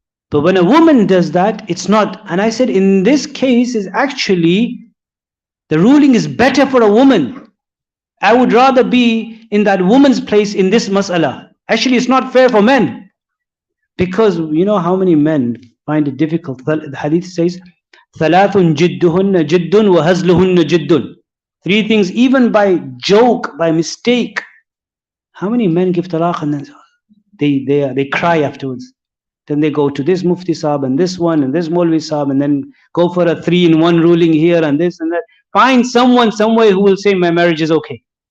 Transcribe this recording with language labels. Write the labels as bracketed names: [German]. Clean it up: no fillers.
[English] But when a woman does that, it's not. And I said in this case is actually the ruling is better for a woman. I would rather be in that woman's place in this mas'ala. Actually, it's not fair for men. Because you know how many men find it difficult. The hadith says, [Arabic] ثَلَاثٌ جِدُّهُنَّ جِدٌّ وَهَزْلُهُنَّ جِدٌّ. [English] Three things, even by joke, by mistake. How many men give talaq and then they cry afterwards? Then they go to this Mufti Sahib and this one and this Maulvi Sahib and then go for a 3-in-1 ruling here and this and that. Find someone somewhere who will say my marriage is okay.